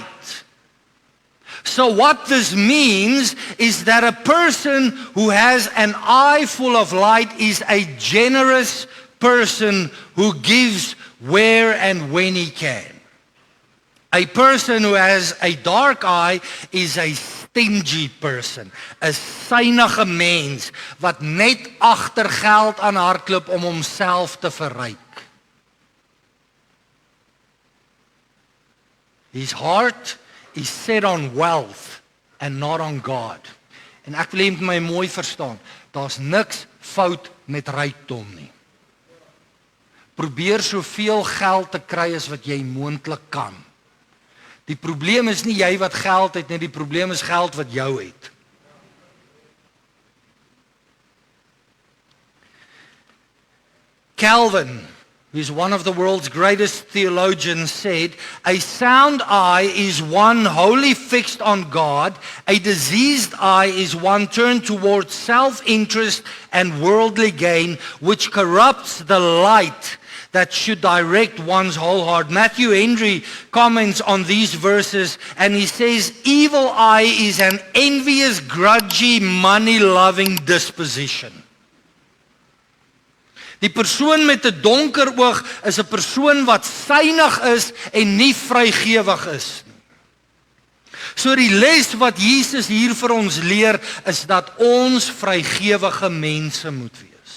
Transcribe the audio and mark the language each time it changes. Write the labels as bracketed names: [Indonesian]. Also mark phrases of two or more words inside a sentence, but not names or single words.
[English] So what this means is that a person who has an eye full of light is a generous person who gives where and when he can. A person who has a dark eye is a stingy person, [Afrikaans] 'n synige mens wat net agter geld aan hardloop om homself te verryk. [English] His heart is set on wealth and not on God. [Afrikaans] En ek wil hê jy moet my mooi verstaan, daar's niks fout met rykdom nie. Probeer soveel geld te kry as wat jy moontlik kan. Die probleem is nie jy wat geld het nie, die probleem is geld wat jou het. [English] Calvin, who is one of the world's greatest theologians, said, "A sound eye is one wholly fixed on God. A diseased eye is one turned towards self-interest and worldly gain, which corrupts the light that should direct one's whole heart." Matthew Henry comments on these verses and he says, "Evil eye is an envious, grudgy, money-loving disposition." [Afrikaans] Die persoon met 'n donker oog is 'n persoon wat synig is en nie vrygewig is nie. So die les wat Jesus hier vir ons leer is dat ons vrygewige mense moet wees.